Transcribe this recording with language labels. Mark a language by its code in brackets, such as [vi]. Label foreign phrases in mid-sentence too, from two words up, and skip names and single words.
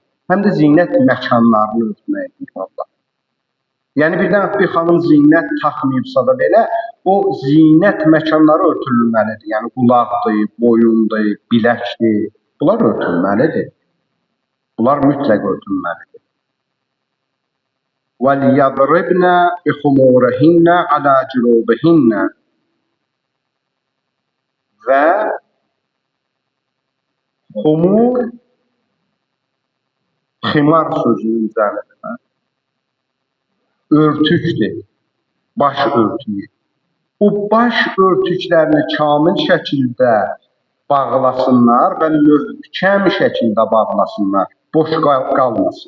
[az] Həm də zinət məkanlarını örtmək deyib Allah. Yəni birdən bir xanım zinət taxmayıbsa da belə, o zinət məkanları örtülməlidir. Yəni qulaqdır, boyundur, biləkdir. Bunlar örtülməlidir. Bunlar mütləq örtülməlidir. [ar] وَلْيَضْرِبْنَ بِخُمُورِهِنَّ عَلَى جُنُوبِهِنَّ. [az] Və xumur, ximar sözünün üzərində örtükdür, baş örtüyü. O baş örtüklərini kamil şəkildə bağlasınlar və möhkəm şəkildə bağlasınlar, boş qalmasın.